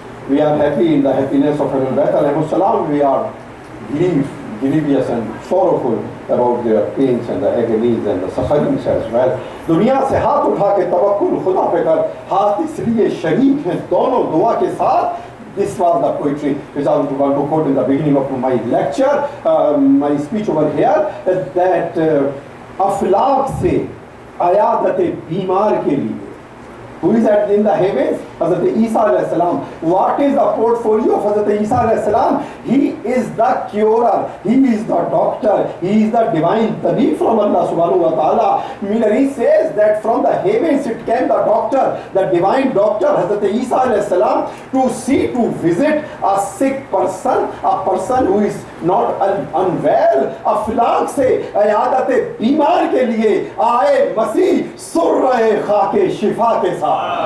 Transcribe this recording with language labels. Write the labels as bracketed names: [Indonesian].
[English] We are happy in the happiness of Ahlul Bayt alayhi salam. We are grievous and sorrowful about their pains and the agonies and the sufferings as well. [Hindi] दुनिया से हाथ उठा के तवक्कुल खुदा पे कर, हाथ इसलिए शरीक हैं दोनों दुआ के साथ. [English] This was the poetry which I was going to quote in the beginning of my lecture, my speech over here, that [Hindi] अफलाक से अयादत बीमार के लिए. [English] Who is in the heavens? Hazrat Isa alayhi salam. What is the portfolio of Hazrat Isa alayhi salam? He is the curer, he is the doctor, he is the divine tabib from Allah subhanahu wa ta'ala. Milari says that from the heavens it came the doctor, the divine doctor Hazrat Isa alayhi salam, to visit a sick person, a person who is not unwell. [Hindi] अफलाक से अयादत बीमार के लिए आए मसीह सुर्रे खाके शिफा के साथ.